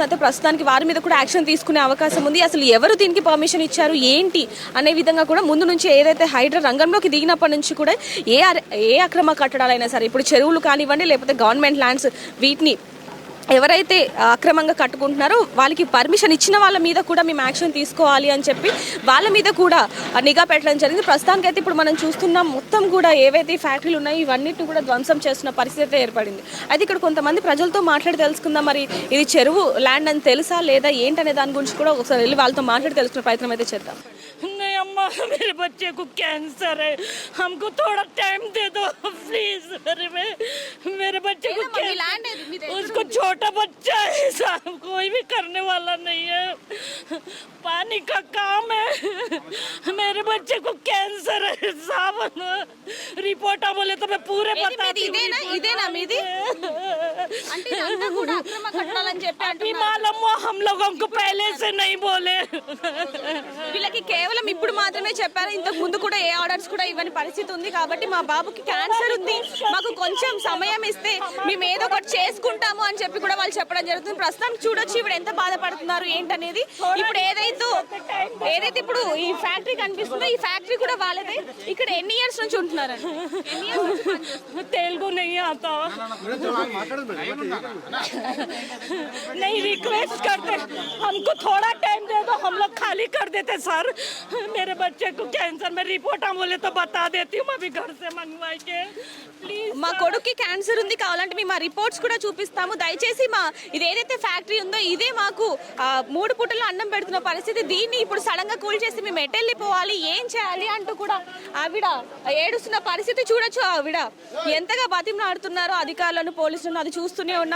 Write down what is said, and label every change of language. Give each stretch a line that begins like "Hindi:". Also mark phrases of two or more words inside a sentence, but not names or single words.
Telugu: అయితే ప్రస్తుతానికి వారి మీద కూడా యాక్షన్ తీసుకునే అవకాశం ఉంది. అసలు ఎవరు దీనికి పర్మిషన్ ఇచ్చారు ఏంటి అనే విధంగా కూడా ముందు నుంచి ఏదైతే హైడ్రా రంగంలోకి దిగినప్పటి నుంచి కూడా ఏ అక్రమ కట్టడాలైనా సరే ఇప్పుడు చెరువులు కానివ్వండి లేకపోతే గవర్నమెంట్ ల్యాండ్స్ వీటిని ఎవరైతే అక్రమంగా కట్టుకుంటున్నారో వాళ్ళకి పర్మిషన్ ఇచ్చిన వాళ్ళ మీద కూడా మేము యాక్షన్ తీసుకోవాలి అని చెప్పి వాళ్ళ మీద కూడా నిఘా పెట్టడం జరిగింది. ప్రస్తుతానికైతే ఇప్పుడు మనం చూస్తున్నాం మొత్తం కూడా ఏవైతే ఫ్యాక్టరీలు ఉన్నాయో ఇవన్నిటిని కూడా ధ్వంసం చేస్తున్న పరిస్థితి ఏర్పడింది. అయితే ఇక్కడ కొంతమంది ప్రజలతో మాట్లాడి తెలుసుకుందాం. మరి ఇది చెరువు ల్యాండ్ అని తెలుసా లేదా ఏంటనే దాని గురించి కూడా ఒకసారి వెళ్ళి వాళ్ళతో మాట్లాడి తెలుసుకునే ప్రయత్నం అయితే చేద్దాం.
Hindi: नहीं अम्मा, मेरे बच्चे को कैंसर है, हमको थोड़ा टाइम दे दो प्लीज। मेरे बच्चे को उसको छोटा बच्चा है साहब, कोई भी करने वाला नहीं है, पानी का काम है, मेरे बच्चे को कैंसर है सावन रिपोर्ट बोले तो मैं पूरे बताती हूँ
Telugu: ఇదేనా మీది అంటే ఇదంతా కూడా అక్రమ కట్టడాలని చెప్పి
Hindi: अभी मालूम हुआ हम लोगों को पहले से नहीं बोले
Telugu: వీళ్ళకి కేవలం ఇప్పుడు మాత్రమే చెప్పారు, ఇంతకు ముందు కూడా ఏ ఆర్డర్స్ కూడా ఇవ్వని పరిస్థితి ఉంది. కాబట్టి మా బాబుకి క్యాన్సర్ ఉంది, మాకు కొంచెం సమయం ఇస్తే మేము ఏదో ఒకటి చేసుకుంటాము అని చెప్పి కూడా వాళ్ళు చెప్పడం జరుగుతుంది. ప్రస్తుతానికి చూడొచ్చు ఇప్పుడు ఎంత బాధపడుతున్నారు ఏంటనేది. ఇప్పుడు ఏదైతే ఇప్పుడు ఈ ఫ్యాక్టరీ కనిపిస్తుందో ఈ ఫ్యాక్టరీ కూడా వాళ్ళదే. ఇక్కడ ఎన్ని ఇయర్స్ నుంచి ఉంటున్నారు?
Hindi: तेलुगु नहीं आता नहीं रिक्वेस्ट करते हमको थोड़ा टाइम दे दो, हम लोग खाली कर देते सर. मेरे बच्चे को कैंसर में रिपोर्ट बोले तो बता देती हूँ अभी घर से मंगवा के प्लीज.
Telugu: మా కొడుక్కి క్యాన్సర్ ఉంది, కావాలంటే మేము మా రిపోర్ట్స్ కూడా చూపిస్తాము. దయచేసి మా ఇది ఏదైతే ఫ్యాక్టరీ ఉందో ఇదే మాకు 3 పూటలు అన్నం పెడుతున్న పరిస్థితి. దీన్ని ఇప్పుడు సడన్ గా కూల్ చేసి మేము ఎటెళ్ళిపోవాలి, ఏం చేయాలి అంటూ కూడా ఆవిడ ఏడుస్తున్న పరిస్థితి చూడొచ్చు. ఆవిడ ఎంతగా బతిమలాడుతున్నారో అధికారులను పోలీసులను అది చూస్తూనే ఉన్నాం.